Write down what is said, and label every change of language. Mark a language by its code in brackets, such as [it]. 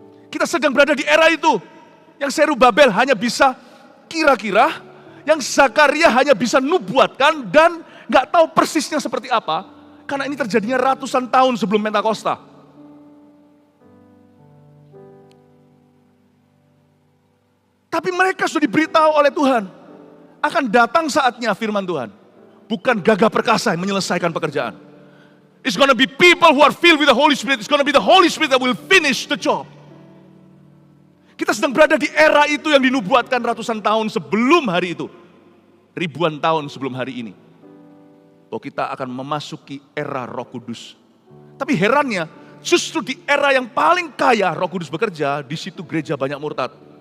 [id] Kita sedang berada di era itu, yang Zerubabel hanya bisa kira-kira, yang Zakaria hanya bisa nubuatkan dan nggak tahu persisnya seperti apa, karena ini terjadinya ratusan tahun sebelum Pentakosta. Tapi mereka sudah diberitahu oleh Tuhan, akan datang saatnya firman Tuhan. Bukan gagah perkasa yang menyelesaikan pekerjaan. [en] It's gonna be people who are filled with the Holy Spirit. It's gonna be the Holy Spirit that will finish the job. [id] Kita sedang berada di era itu yang dinubuatkan ratusan tahun sebelum hari itu. Ribuan tahun sebelum hari ini. Bahwa kita akan memasuki era Roh Kudus. Tapi herannya, justru di era yang paling kaya Roh Kudus bekerja, di situ gereja banyak murtad.